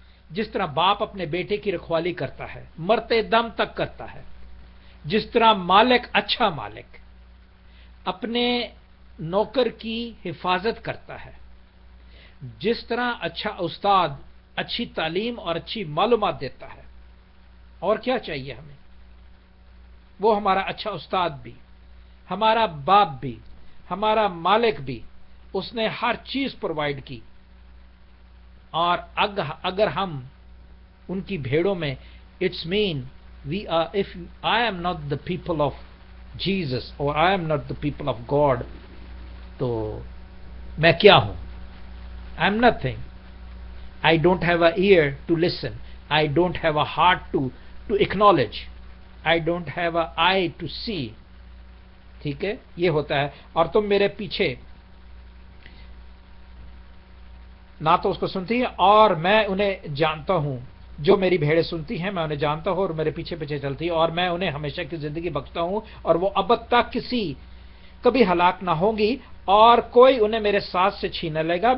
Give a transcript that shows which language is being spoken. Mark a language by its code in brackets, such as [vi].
[ur] جس طرح باپ اپنے بیٹے کی رکھوالی کرتا ہے، مرتے دم تک کرتا ہے، جس طرح مالک، اچھا مالک اپنے نوکر کی حفاظت کرتا ہے، جس طرح اچھا استاد اچھی تعلیم اور اچھی معلومات دیتا ہے. اور کیا چاہیے ہمیں؟ وہ ہمارا اچھا استاد بھی، ہمارا باپ بھی، ہمارا مالک بھی. اس نے ہر چیز پرووائڈ کی. اور اگر ہم ان کی بھیڑوں میں، [en] it's mean if I am not the people of Jesus or I am not the people of God, [ur] تو میں کیا ہوں؟ [en] I am nothing. I don't have an ear to listen. I don't have a heart to acknowledge. I don't have an eye to see. [ur] ٹھیک ہے، یہ ہوتا ہے. اور تم میرے پیچھے نہ تو اس کو سنتی ہے اور میں انہیں جانتا ہوں. جو میری بھیڑیں سنتی ہیں میں انہیں جانتا ہوں اور میرے پیچھے پیچھے چلتی ہے، اور میں انہیں ہمیشہ کی زندگی بخشتا ہوں اور وہ ابد تک کبھی ہلاک نہ ہوں گی اور کوئی انہیں میرے ساتھ سے چھین نہ لے گا.